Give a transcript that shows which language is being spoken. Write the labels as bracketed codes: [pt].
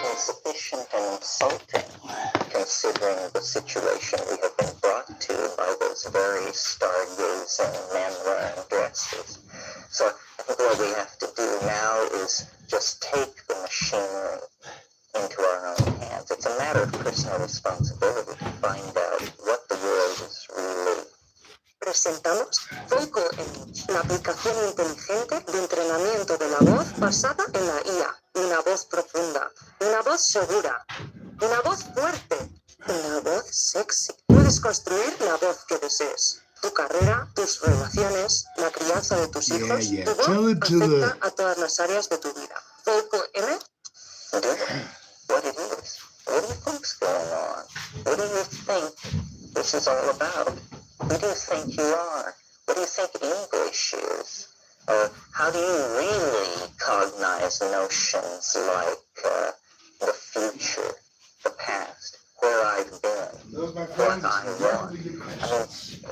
[en] insufficient and insulting, considering the situation we have been brought to by those very stargazing men wearing dresses. So I think what we have to do now is just take the machinery into our own hands. It's a matter of personal responsibility to find out what the world is really. [es] Presentamos Voico Image, la aplicación inteligente de entrenamiento de la voz basada en la IA. Una voz profunda, una voz segura, una voz fuerte, una voz sexy. Puedes construir la voz que desees. Tu carrera, tus relaciones, la crianza de tus hijos, [en] yeah. [es] tu voz [en] Tell it to [es] afecta a todas las áreas de tu vida. Voico Image. [en] What it is. What do you think's going on? What do you think this is all about? Who do you think you are? What do you think English is? How do you really cognize notions like the future, the past, where I've been, what I want?